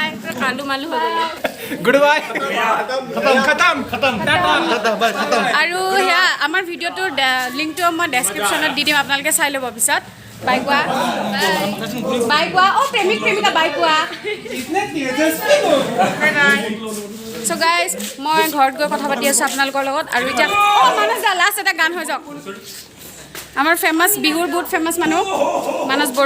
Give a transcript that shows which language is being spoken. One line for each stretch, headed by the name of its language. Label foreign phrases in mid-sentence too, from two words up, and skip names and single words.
Assamese: কালু মালু হৈ গ'লো
English: good bye
Hindi: खत्म खत्म
Assamese: আৰু সেয়া আমাৰ ভিডিঅ'টোৰ লিংকটো মই ডেছক্ৰিপশ্যনত দি দিম আপোনালোকে চাই ল'ব পিছত বাই কোৱা বাই কোৱা অ' প্ৰেমিক প্ৰেমিকা বাই কোৱা
English: so guys
Assamese: মই ঘৰত গৈ কথা পাতি আছোঁ আপোনালোকৰ লগত আৰু এতিয়া অ' মানস দা লাষ্ট এটা গান হৈ যাওক আমাৰ ফেমাছ বিহুৰ বহুত ফেমাছ মানুহ মানস বড়ো